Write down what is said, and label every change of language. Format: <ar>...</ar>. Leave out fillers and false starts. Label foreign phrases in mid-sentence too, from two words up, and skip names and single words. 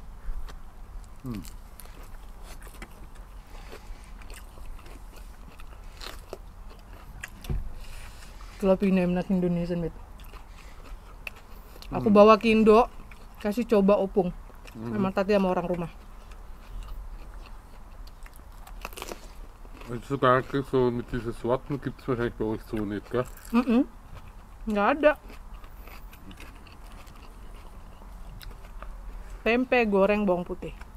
<id>Kalau pindah Indonesia, bet. Aku bawa ke Indo, kasih coba opung. Memang tadi sama orang rumah.</id> <de>Also sogar so mit diesen Sorten gibt es wahrscheinlich bei euch so nicht, gell?</de> <id>Nggak ada. Tempe goreng bawang putih.</id>